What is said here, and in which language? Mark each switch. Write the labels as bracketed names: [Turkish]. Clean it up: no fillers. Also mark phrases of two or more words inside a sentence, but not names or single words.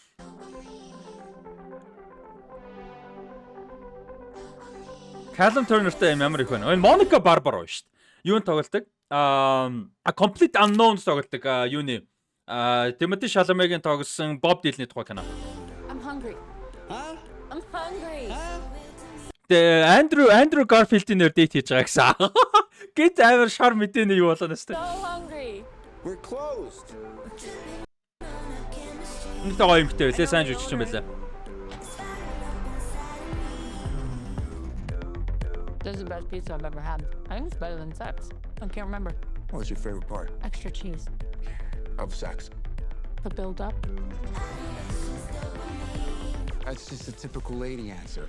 [Mongolian] Callum Turner-тэй ямар их байна. Энэ Monica Barbaro шүү дээ. Юунд тоглолдог? Complete Unknown тоглолдог. Юуны Timothy Chalamet-ийн тоглосон Bob Dylan-ийн тухай кино. [English] I'm hungry. Huh? I'm hungry. [Mongolian] Andrew Garfield-ийн нэр дэйт хийж байгаа гэсэн. Гэт амар шар мэдээний юу болоо нэстэ. [English] So hungry. We're closed. [Mongolian] Нэг тоо юмхтэй байлээ. Сайн жүжигч юм байлаа. [English] This is the best pizza I've ever had. I think it's better than sex. I can't remember. What's your favorite part Extra cheese. of sex? The build up. That's just a typical lady answer.